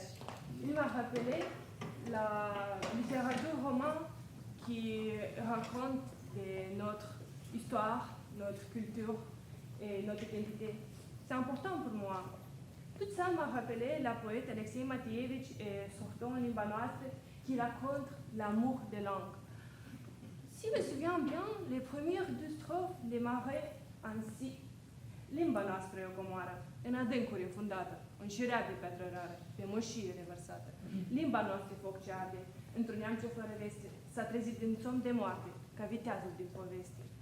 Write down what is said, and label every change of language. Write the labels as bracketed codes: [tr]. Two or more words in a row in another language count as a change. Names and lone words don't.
[fr] Il m'a rappelé la littérature romaine qui raconte notre histoire, notre culture et notre identité. C'est important pour moi. Tout ça m'a rappelé la poète Alexei Matievich et Sorton Limbanoastre qui raconte l'amour des langues. Si je me souviens bien, les premières deux strophes démarraient ainsi. [ro] Limba noastră e o comoară, în adâncuri infundată, în șirea de piatră rară, pe moșie revărsată. Limba noastră e foc ce arde, într-un neam ce fără veste, s-a trezit din somn de moarte, ca viteazul din poveste.